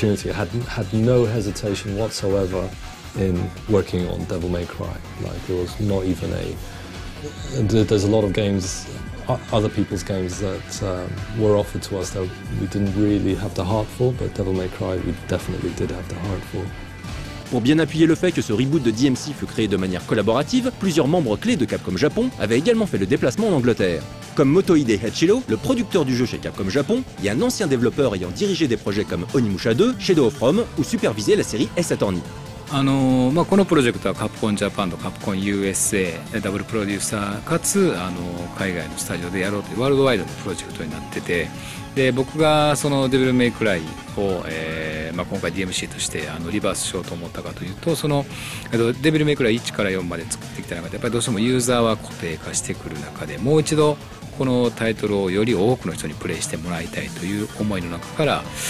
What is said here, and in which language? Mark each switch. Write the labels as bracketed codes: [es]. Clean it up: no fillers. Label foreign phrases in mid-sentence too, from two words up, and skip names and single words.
[en] I had no hesitation whatsoever in working on Devil May Cry. Like, there was not even there's a lot of games, other people's games that were offered to us that we didn't really have the heart for, but Devil May Cry we definitely did have the heart for. [fr] Pour bien appuyer le fait que ce reboot de DMC fut créé de manière collaborative, plusieurs membres clés de Capcom Japon avaient également fait le déplacement en Angleterre. Comme Motohide Hachiro, le producteur du jeu chez Capcom Japon, et un ancien développeur ayant dirigé des projets comme Onimusha 2, Shadow of Rome ou supervisé la série Ace Attorney. [ja] このプロジェクトはカプコンジャパンとカプコン USA ダブルプロデューサーかつ海外のスタジオでやろうというワールドワイドのプロジェクトになってて、で僕がそのデビルメイクライを、今回 DMC としてリバースしようと思ったかというと、そのデビルメイクライ1から4まで作ってきた中でやっぱりどうしてもユーザーは固定化してくる中で、もう一度このタイトルをより多くの人にプレイしてもらいたいという思いの中から